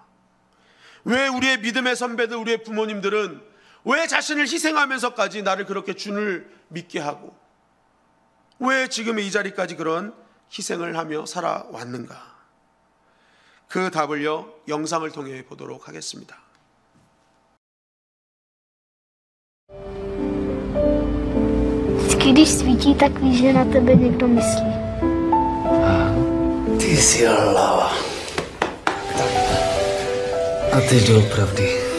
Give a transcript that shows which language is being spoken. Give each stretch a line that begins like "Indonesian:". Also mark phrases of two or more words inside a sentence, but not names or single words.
Korean: 왜 우리의 믿음의 선배들, 우리의 부모님들은 왜 자신을 희생하면서까지 나를 그렇게 주를 믿게 하고 왜 지금의 이 자리까지 그런 희생을 하며 살아왔는가? 그 답을요, 영상을 통해 보도록 하겠습니다.
Czech: Když svítí, tak víš, že na tebe někdo myslí. Ty jsi hlava. A ty doopravdy.